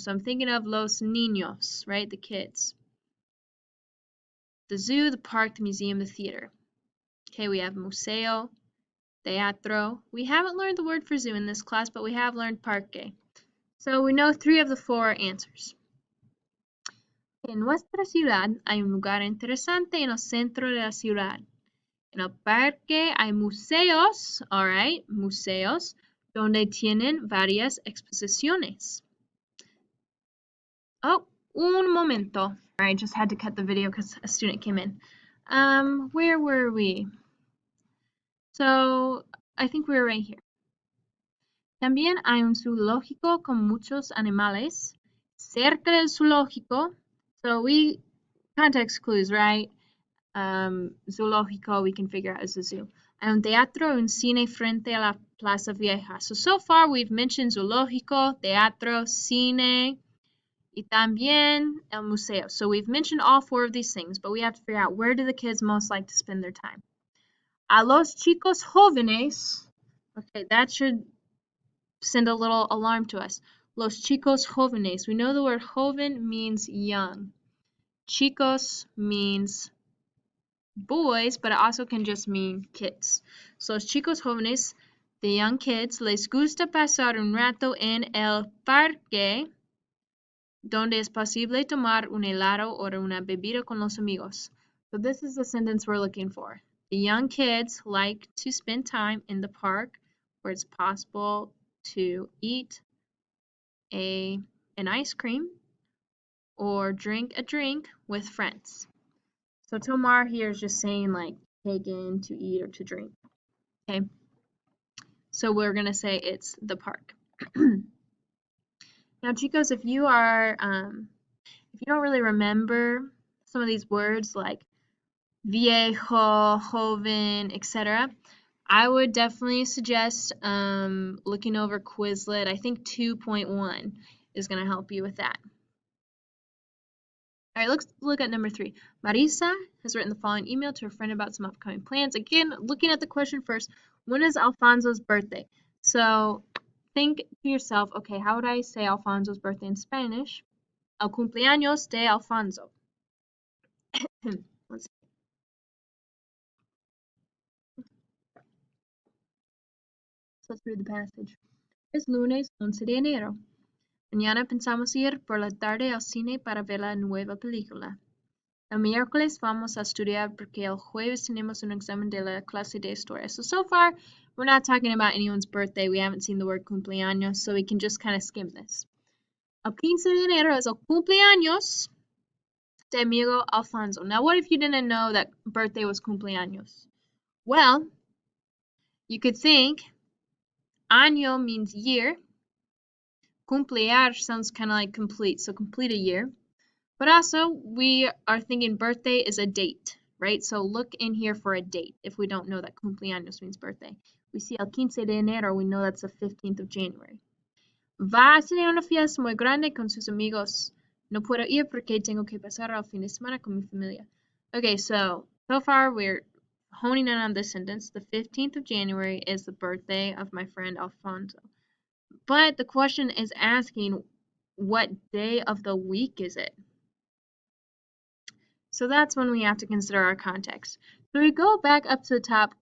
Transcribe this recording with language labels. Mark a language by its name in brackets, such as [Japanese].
[English] So I'm thinking of los niños, right? The kids. The zoo, the park, the museum, the theater. Okay, we have museo, teatro. We haven't learned the word for zoo in this class, but we have learned parque. So we know 3 of the 4 answers. [Spanish] En nuestra ciudad hay un lugar interesante en el centro de la ciudad. En el parque hay museos, alright, museos, donde tienen varias exposiciones. Oh, un momento. [English] I just had to cut the video because a student came in. Where were we? So, I think we were right here. [Spanish] También hay un zoológico con muchos animales. Cerca del zoológico, [English] so we, context clues, right? Zoológico, we can figure out as a zoo. [Spanish] Hay un teatro, un cine frente a la Plaza Vieja. [English] So far we've mentioned zoológico, teatro, cine, [Spanish] y también el museo. [English] So we've mentioned all 4 of these things, but we have to figure out where do the kids most like to spend their time. [Spanish] A los chicos jóvenes, [English] okay, that should send a little alarm to us. [Spanish] Los chicos jóvenes. [English] We know the word joven means young. Chicos means boys, but it also can just mean kids. [Spanish] So los chicos jóvenes, [English] the young kids, [Spanish] les gusta pasar un rato en el parque donde es posible tomar un helado o una bebida con los amigos. [English] So this is the sentence we're looking for. The young kids like to spend time in the park where it's possible to eat an ice cream or drink a drink with friends. So tomar here is just saying like take in, to eat, or to drink. Okay. So we're going to say it's the park. Now, chicos, if you don't really remember some of these words like viejo, joven, etc., I would definitely suggest looking over Quizlet. I think 2.1 is going to help you with that. All right, let's look at number 3. Marisa has written the following email to her friend about some upcoming plans. Again, looking at the question first, when is Alfonso's birthday? So think to yourself, okay, how would I say Alfonso's birthday in Spanish? [Spanish] El cumpleaños de Alfonso. [English] Let's see. So let's read the passage. [Spanish] Es lunes 11 de enero. Mañana pensamos ir por la tarde al cine para ver la nueva película. El miércoles vamos a estudiar porque el jueves tenemos un examen de la clase de historia. [English] So far, we're not talking about anyone's birthday. We haven't seen the word cumpleaños, so we can just kind of skim this. [Spanish] El 15 de enero es el cumpleaños de amigo Alfonso. [English] Now, what if you didn't know that birthday was cumpleaños? Well, you could think año means year. Cumplear sounds kind of like complete, so complete a year. But also, we are thinking birthday is a date, right? So look in here for a date if we don't know that cumpleaños means birthday. We see [Spanish] el 15 de enero, [English] we know that's the 15th of January. [Spanish] Va a tener una fiesta muy grande con sus amigos. No puedo ir porque tengo que pasar el fin de semana con mi familia. [English] Okay, so far we're honing in on this sentence. The 15th of January is the birthday of my friend Alfonso. But the question is asking, what day of the week is it? So that's when we have to consider our context. So we go back up to the top.